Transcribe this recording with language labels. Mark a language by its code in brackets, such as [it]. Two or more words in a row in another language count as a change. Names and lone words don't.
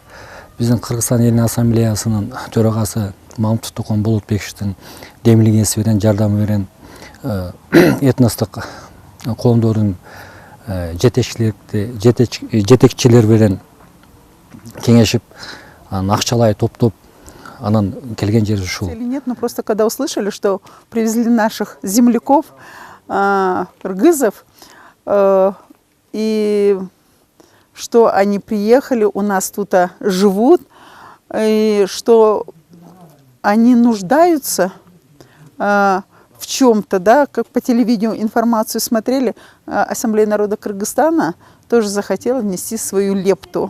[ky] Биздин Кыргызстан элинин ассамблеясынын төрагасы Мамтов Тукон Болотбековичтин демилгеси менен, жардамы менен этностук коомдордун жетекчилери менен кеңешип, акчалай топтоп, анан келген жери ушул. [ru] Нет, но просто когда услышали, что привезли наших земляков, кыргызов, и что они приехали, у нас тут живут, и что они нуждаются в чем-то, да, как по телевидению информацию смотрели, Ассамблея народа Кыргызстана тоже захотела внести свою лепту.